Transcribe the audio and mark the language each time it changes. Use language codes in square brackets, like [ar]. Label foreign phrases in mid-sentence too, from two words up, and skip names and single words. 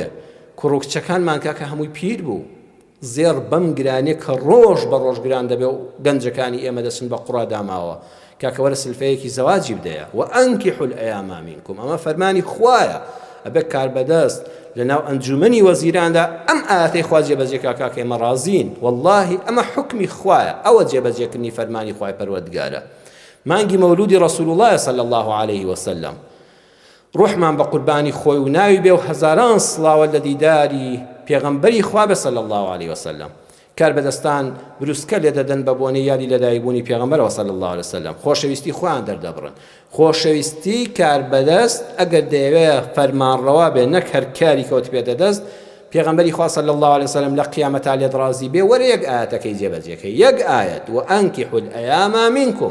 [ckb] کوڕکچەکانمان کاکە هەمووی پیر بوو، زێر بەم گرانێ کە ڕۆژ بە ڕۆژ گران دەبێ و گەنجەکانی ئێمە دەچن بە قوڕا داماوە، کاکە وەرە سلفەیەکی زەواجی بدەیە. [ar] وەئەنکیحوا الأیام منکم، [ckb] ئەمە فەرمانی خوایە. ئەبێ کاربەدەست لەناو ئەنجومەنی وەزیراندا ئەم ئاەتەی خوا جێبەجێ کاکە ئێمە ڕازین، وەڵڵاهی ئەمە حکمی خوایە، ئەوە جێبەجێکردنی فەرمانی خوای پەروەردگارە. مانگی مەولودی [ar] ڕەسوول الله صلی الله عليه وسلم، [ckb] ڕوحمان بە قوربانی خۆی و ناوی بێ و هەزاران سڵاوە لە دیداری پێغەمبەری خوا بێ [ar] صلی الله عليه وسلم. [ckb] کاربەدەستان بروسکە لێ دەدەن بە بۆنەی یادی لەدایکبوونی پێغەمبەرەوە [ar] صلی الله عليه وسلم. [ckb] خۆشەویستی خۆیان دەردەبڕن. خۆشەویستی کاربەدەست ئەگەر دەیەوێت فەرمانڕەوا بێ، نەک هەر کاری کەوت پێ دەدەست، پێغەمبەری خوا [ar] صلی الله عليه وسلم [ckb] لە قیامەتا لێت ڕازی بێ، وەرە یەک ئاەتەکەی جێبەجێکەی، یەک ئاەت [ar] وەئەنکیحوا الأیام منکم.